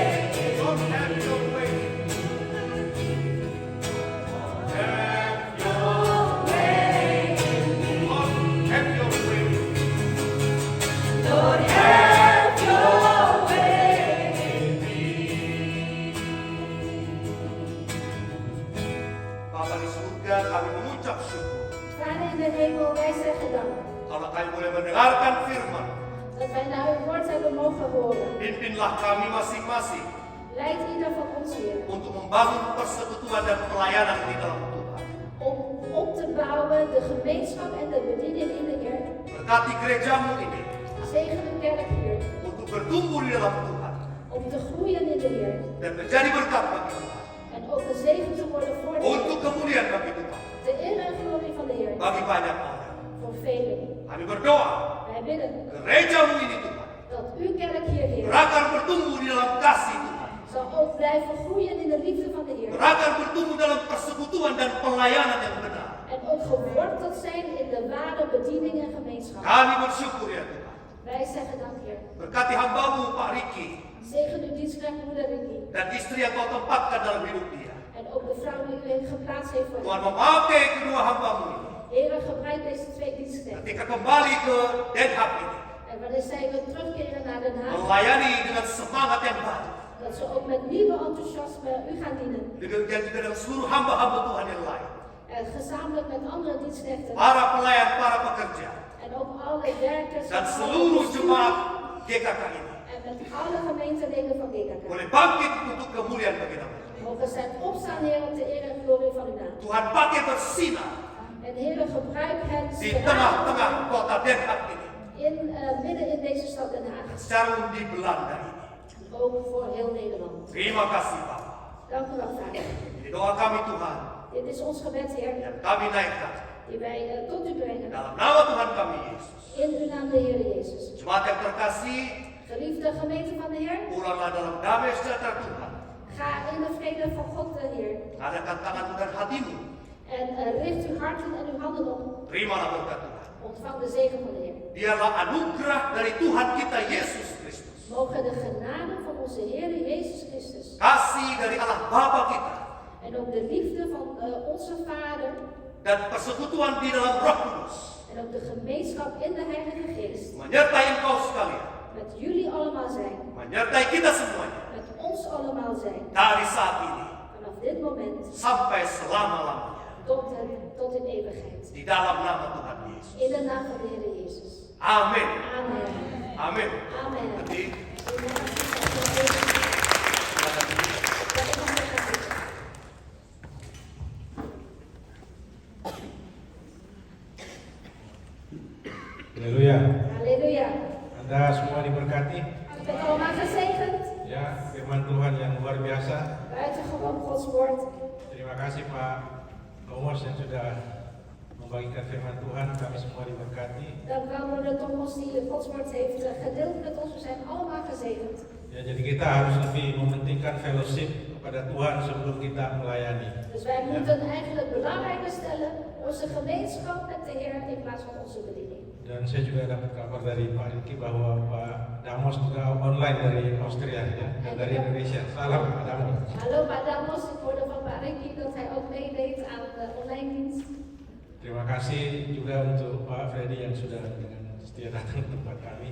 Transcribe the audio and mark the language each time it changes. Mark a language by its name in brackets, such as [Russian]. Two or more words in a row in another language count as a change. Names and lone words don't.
[English] Lord, have your way. Have your way in me. Lord, have your way. Lord, have your way in me. [Indonesian] Bapa di surga, kami mengucap syukur. [Dutch] Vader in de hemel, wij zeggen dank. [Indonesian] Kalau kami boleh mendengarkan firman, [Dutch] Dat wij naar uw woord hebben mogen horen. [Indonesian] Pimpinlah kami masing-masing [Dutch] Leid ieder van ons, Heer. [Indonesian] untuk membangun persekutuan dan pelayanan di dalam Tuhan. [Dutch] Om op te bouwen de gemeenschap en de bediening in de Heer. [Indonesian] Berkati gerejamu ini [Dutch] Zegen uw kerk hier. [Indonesian] untuk bertumbuh di dalam Tuhan [Dutch] Om te groeien in de Heer. [Indonesian] dan menjadi berkat bagi Tuhan. [Dutch] En ook een zegen te worden voor de Heer. [Indonesian] Untuk kemuliaan bagi Tuhan, [Dutch] De eer en glorie van de Heer. [Indonesian] bagi banyak orang. [Dutch] Voor velen. [Indonesian] Kami berdoa, [Dutch] Wij bidden [Indonesian] gerejamu ini Tuhan, [Dutch] dat uw kerk hier, Heer, [Indonesian] berakar bertumbuh di dalam kasih Tuhan. [Dutch] zal ook blijven groeien in de liefde van de Heer. [Indonesian] Berakar bertumbuh dalam persekutuan dan pelayanan yang benar. [Dutch] En ook geworteld zijn in de ware bediening en gemeenschap. [Indonesian] Kami bersyukur ya Tuhan. [Dutch] Wij zeggen dank, Heer. [Indonesian] Berkati hambamu Pak Riki [Dutch] Zegen uw dienstknecht moeder Ricky. [Indonesian] dan istri yang kau tempatkan dalam hidup dia. [Dutch] En ook de vrouw die u heeft geplaatst heeft voor [Indonesian] Tuhan [Dutch] hem. [Indonesian] memakai kedua hambamu ini [Dutch] Heer, gebruik deze twee dienstknechten. [Indonesian] ketika kembali ke Den Haag ini. [Dutch] En wanneer zij weer terugkeren naar Den Haag, [Indonesian] Melayani dengan semangat yang baru. [Dutch] dat ze ook met nieuwe enthousiasme u gaan dienen. [Indonesian] Dan juga dengan seluruh hamba-hamba Tuhan yang lain. [Dutch] En gezamenlijk met andere dienstknechten. [Indonesian] Para pelayan, para pekerja. [Dutch] En ook alle werkers. [Indonesian] Dan [Dutch] alle [Indonesian] seluruh [Dutch] bestuur, [Indonesian] jemaat GKK ini. [Dutch] En met alle gemeenteleden van GKK. [Indonesian] Boleh bangkit untuk kemuliaan bagi nama. [Dutch] Mogen zij opstaan, Heer, op de eer en glorie van uw naam. [Indonesian] Tuhan pakai bersinar [Dutch] En Heer, gebruik hen [Indonesian] di tengah-tengah kota Den Haag ini. [Dutch] midden in deze stad Den Haag. [Indonesian] Secara di Belanda ini. [Dutch] Ook voor heel Nederland. [Indonesian] Terima kasih Bapak. [Dutch] Dank u wel, Vader. [Indonesian] Ini doa kami Tuhan [Dutch] Dit is ons gebed, Heer, [Indonesian] yang kami naikkan [Dutch] die wij tot u brengen. [Indonesian] dalam nama Tuhan kami Yesus. [Dutch] In uw naam, de Heer Jezus. [Indonesian] Jemaat yang terkasih, [Dutch] Geliefde gemeente van de Heer, [Indonesian] pulanglah dalam damai sejahtera Tuhan. [Dutch] ga in de vrede van God, de Heer. [Indonesian] Adakan tanganmu dan hatimu. [Dutch] En richt uw harten en uw handen op. [Indonesian] Terimalah berkat Tuhan. [Dutch] Ontvang de zegen van de Heer. [Indonesian] Biarlah anugerah dari Tuhan kita Yesus Kristus, [Dutch] Mogen de genade van onze Heer Jezus Christus [Indonesian] kasih dari Allah Bapa kita, [Dutch] en ook de liefde van onze Vader [Indonesian] dan persekutuan di dalam Roh Kudus [Dutch] en ook de gemeenschap in de Heilige Geest [Indonesian] menyertai engkau sekalian, [Dutch] met jullie allemaal zijn, [Indonesian] menyertai kita semuanya [Dutch] met ons allemaal zijn, [Indonesian] dari saat ini [Dutch] vanaf dit moment [Indonesian] sampai selama-lamanya [Dutch] tot in eeuwigheid. [Indonesian] di dalam nama Tuhan Yesus. [Dutch] In de naam van de Heer Jezus. [Indonesian] Amin. [Dutch] Amen. [Indonesian] Amin. [Dutch] Amen. [Indonesian] Jadi, Haleluya. Haleluya. Anda semua diberkati. [Dutch] Ik ben allemaal gezegend. [Indonesian] Ya, firman Tuhan yang luar biasa. [Dutch] Buitengewoon Gods woord. [Indonesian] Terima kasih Pak Thomas yang sudah membagikan firman Tuhan. Kami semua diberkati. [Dutch] Dank u wel, broeder Thomas, die Gods woord heeft gedeeld met ons. We zijn allemaal gezegend. [Indonesian] Ya, jadi kita harus lebih mementingkan fellowship kepada Tuhan sebelum kita melayani. [Dutch] Dus wij moeten eigenlijk belangrijker stellen onze gemeenschap met de Heer in plaats van onze bediening. [Indonesian] Dan saya juga dapat kabar dari Pak Riki bahwa Pak Damos juga online dari Austria ya, dan dari Indonesia. Salam Pak Damos. [Dutch] Hallo Pak Damos, ik hoorde van Pak Ricky dat hij ook meedeed aan de online dienst. [Indonesian] Terima kasih juga untuk Pak Freddy yang sudah dengan setia datang ke tempat kami.